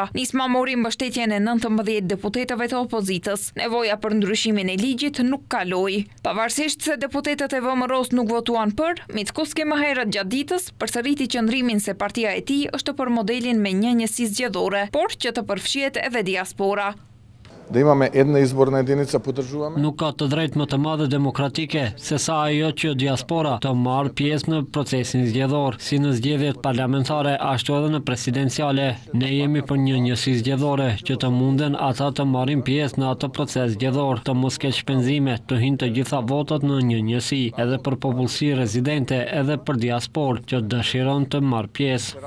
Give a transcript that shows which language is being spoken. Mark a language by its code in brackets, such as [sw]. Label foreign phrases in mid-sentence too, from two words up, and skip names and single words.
[sq] Nisma mori mbështetjen e 19 deputetëve të opozitës. Nevoja për ndryshimin e ligjit nuk kaloi. Pavarësisht se deputetët e VMRO nuk votuan për, Mickoski më herët gjatë ditës përsëriti qëndrimin se partia e tij është për modelin me 1 njësi zgjedhore, por që të përfshihet edhe diaspora. [mk] Да имаме една изборна единица по државама. [sq] Nuk ka të drejtë më të madhe demokratike se sa ajo që diaspora të marrë pjesë në procesin zgjedhor, si në zgjedhjet parlamentare ashtu edhe në presidenciale. Ne jemi për një njësi zgjedhore që të munden ata të marrin pjesë në atë proces zgjedhor, të mos ketë shpenzime, të hyjnë të gjitha votat në një njësi, edhe për popullsi rezidente, edhe për diasporë që dëshiron të marrë pjesë.